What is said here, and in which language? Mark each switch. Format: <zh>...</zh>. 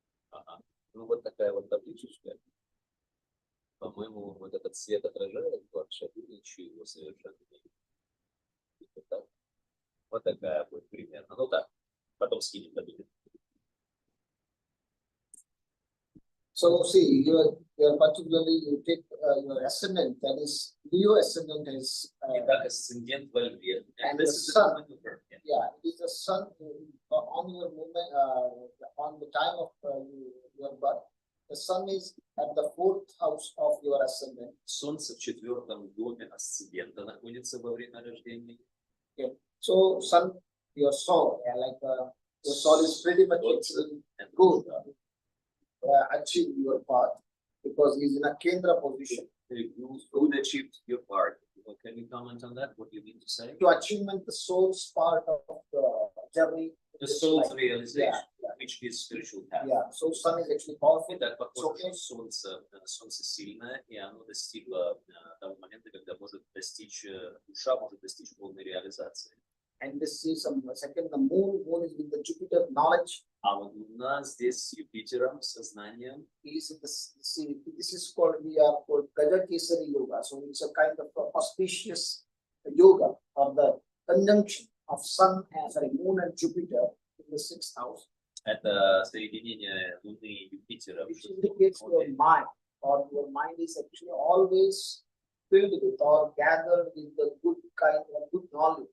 <ru>Ага. Ну вот такая вот табличечка. По-моему, вот этот цвет отражает вообще ничего совершенно не видно. Вот такая будет примерно. Ну так, потом скинем таблицу.</ru> <en>So see, you're particularly you take your ascendant, that is Leo ascendant is.</en> <ru>Итак, асцендент во Льве.</ru> <en>And the sun. Yeah, it is the sun on your movement on the time of your birth. The sun is at the 4th house of your ascendant.</en> <ru>Солнце в 4-м доме асцендента находится во время рождения.</ru> <en>Okay. So sun, your soul, like your soul is pretty much good. Achieve your path because he's in a Kendra position. Who achieved your part? Can you comment on that? What do you mean to say? To achievement, the soul's part of the journey. The soul's realization, Yeah. which is spiritual path. Yeah. So sun is actually powerful.</en> <ru>Итак, похоже, солнце сильное, и оно достигло того момента, когда душа может достичь полной реализации.</ru> <en>And this is second, the moon is with the Jupiter knowledge.</en> <ru>А вот у нас здесь с Юпитером, сознанием.</ru> <en>This is called, we are called Gajakesari Yoga. So it's a kind of auspicious yoga or the conjunction of Sun and sorry, Moon and Jupiter in the 6th house.</en> <ru>Это соединение Луны и Юпитера.</ru> <en>Which indicates your mind, or your mind is actually always filled with or gathered with the good kind of good knowledge.</en>